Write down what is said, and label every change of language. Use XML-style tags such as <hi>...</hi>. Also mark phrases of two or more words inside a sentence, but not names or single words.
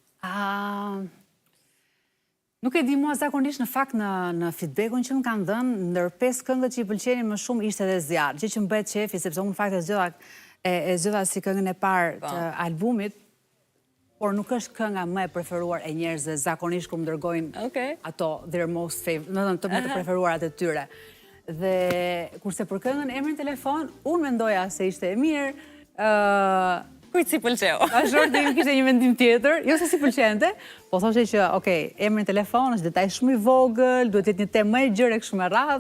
<sq>Nuk e di mua zakonisht në fakt në feedbackun që më kanë dhënë, ndër 5 këngët që i pëlqenin më shumë ishte edhe Zjarr, gjë që më bëhet qefi, sepse unë në fakt e zgjodha si këngën e parë të albumit, por nuk është kënga më e preferuar e njerëzve zakonisht kur më dërgojnë ato</sq> <en>their most favorite,</en> <sq>më të preferuarat e tyre. Dhe kurse për këngën Emrin Telefon, unë mendoja se ishte e mirë. Kujt si pëlqeu? Shorti im kishte një mendim tjetër, jo se si pëlqente, po thoshe që, Emrin Telefon është detaj shumë i vogël, duhet jetë një temë më e gjerë e kështu me radhë.</sq>